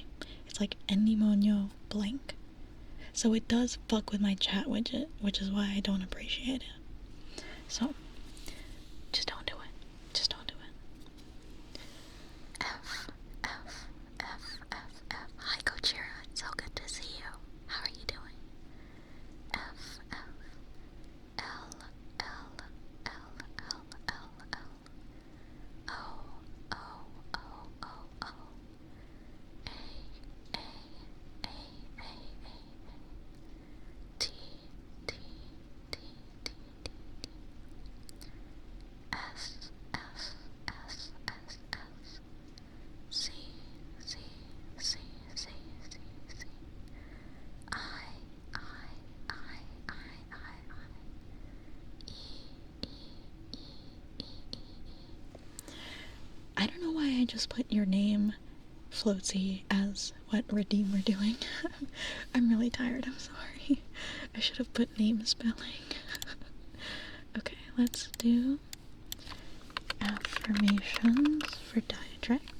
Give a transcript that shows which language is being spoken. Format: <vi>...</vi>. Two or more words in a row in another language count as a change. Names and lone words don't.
<en>It's like Endymonio blank. So it does fuck with my chat widget, which is why I don't appreciate it. So, just don't do it. Just don't do it. F, F, F, F, F. Hi, Kochira. It's so good to see you. How are you doing? F, F, L, L, L, L, L, L. O, O, O, O, O. A, A, A, A, A. T, T, T, T, T, T. S, S, S, S, S. C, C, C, C, C, C. I, I, I, I, I, I. E, E, E, E, E, E. I don't know why I just put your name, Floatsy, as what redeem we're doing. I'm really tired, I'm sorry. I should have put name spelling. Okay, let's do affirmations for Diatract.</en>